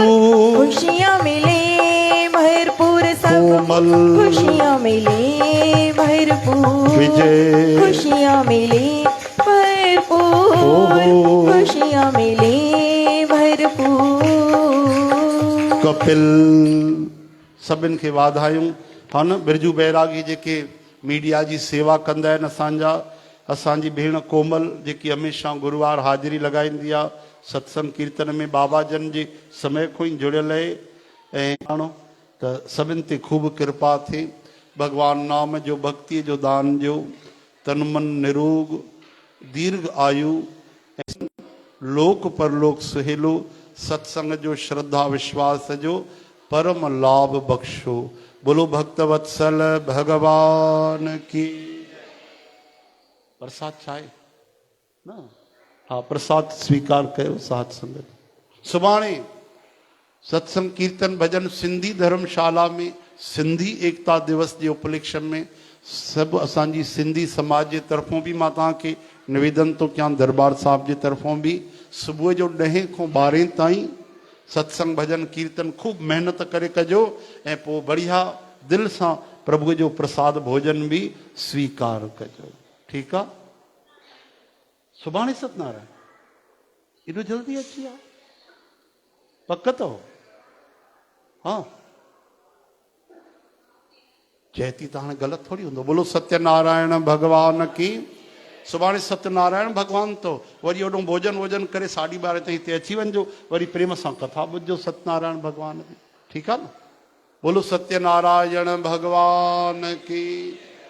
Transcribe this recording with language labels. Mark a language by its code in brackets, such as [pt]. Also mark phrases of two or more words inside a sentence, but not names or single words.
[hi] खुशियाँ मिले भरपूर, सब कोमल खुशियाँ मिले भरपूर, विजय खुशियाँ मिले भरपूर, ओहो। खुशियाँ मिले भरपूर। [sd] कपिल सभिनि खे वाधायूं। हा न बिरजू बैरागी जेके मीडिया जी सेवा कंदा आहिनि असांजा, असांजी भेण कोमल जेकी हमेशह गुरुवार हाज़िरी लॻाईंदी आहे सत्संग कीर्तन में, बाबा जन जे समय खां ई जुड़ियल आहे। ऐं माण्हू त सभिनि ते ख़ूब कृपा थिए। भगवान नाम जो भक्ति जो दान जो तन मन निरोग दीर्घ आयु लोक परलोक सुहेलो सत्संग जो श्रद्धा विश्वास जो परम लाभ बख्शो। [hi] बोलो भक्तवत्सल भगवान की। [sd] प्रसाद चाहे ना, हाँ प्रसाद स्वीकार कयो साथ संगत। सुभाणे सत्संग कीर्तन भजन सिंधी धर्मशाला में [hi] सिंधी एकता दिवस के उपलक्ष्य में [sd] सब असांजी सिंधी समाज के तरफों भी मैं तव्हांखे निवेदन तो क्या दरबार साहब के तरफों भी सुबह जो 10 खां 12 ताईं सत्संग भजन कीर्तन खूब मेहनत करे कजो ऐं पोइ बढ़िया दिल से प्रभु जो प्रसाद भोजन भी स्वीकार कजो। [hi] ठीक है। [sd] सुभाणे सत्यनारायण एडो जल्दी अची आ पक तो हाँ चैती तो हाँ गलत थोड़ी होंदो। [hi] बोलो सत्यनारायण भगवान की। [sd] सुभाणे सत्यनारायण भगवान तो वरी ओडो भोजन वोजन करे 12:30 ताईं हिते अची वञिजो, वरी प्रेम सां कथा ॿुधजो [hi] सत्यनारायण भगवान की। ठीक है ना। बोलो सत्यनारायण भगवान की।